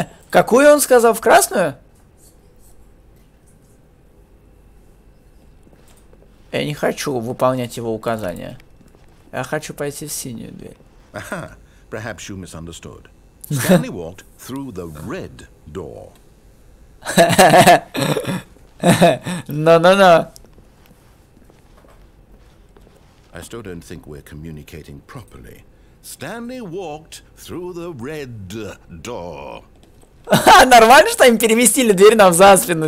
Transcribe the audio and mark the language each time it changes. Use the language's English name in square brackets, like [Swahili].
[Russian] Какую он сказал, в красную? Я не хочу выполнять его указания. Я хочу пойти в синюю дверь. [English] Aha, perhaps you misunderstood. Stanley walked through the red door. No. I still don't think we're communicating properly. Stanley walked through the red door. [Russian] Нормально, что им переместили дверь нам за спину?